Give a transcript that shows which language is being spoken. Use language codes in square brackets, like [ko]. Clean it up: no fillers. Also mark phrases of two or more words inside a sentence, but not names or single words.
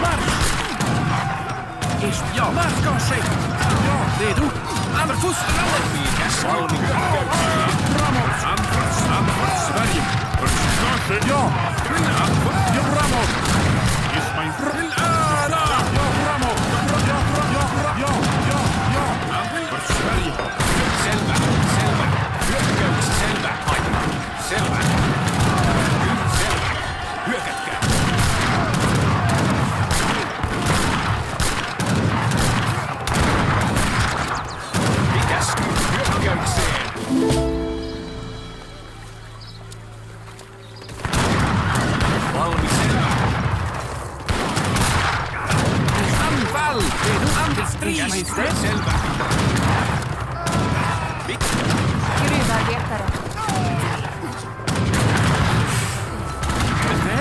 [sv] Ja, marsch, ska ske! Ja, redo? Anfors! [fi] Valmi hyökkäyksiin. [sv] Anfall Sverige. Försvarsstyrka. Ja! Ja, framåt. Ismail. Ja, framåt. Ja. För Sverige. [fi] Selvä. Hyökkäys. Selvä. Selvä. Kyllä, selvä. Hyökätkää. Mikäs? Hyökkäykseen. Valmi, selvä. [sv] Anfall! Redo? Anfall! Majestät. [fi] Selvä. [sv] Gruvarbetare.